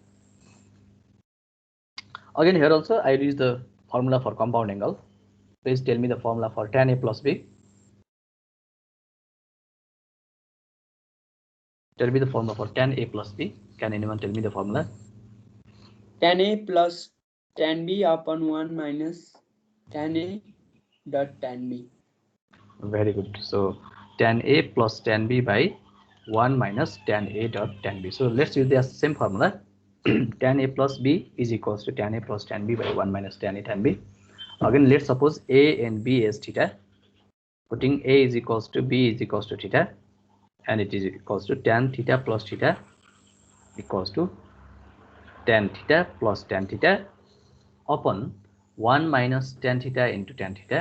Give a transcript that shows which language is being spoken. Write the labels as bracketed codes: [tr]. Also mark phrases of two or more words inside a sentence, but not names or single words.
[en] Again, here also I use the formula for compound angle. Please tell me the formula for tan A plus B. Tell me the formula for tan A plus B. Can anyone tell me the formula? Tan A plus tan B upon 1 minus tan A dot tan B. Very good. So tan A plus tan B by 1 minus tan A dot tan B. So let's use the same formula. Tan A plus B is equals to tan A plus tan B by 1 minus tan A tan B. Again, let's suppose A and B as theta. Putting A is equals to B is equals to theta. And it is equals to tan theta plus theta equals to tan theta plus tan theta upon 1 minus tan theta into tan theta.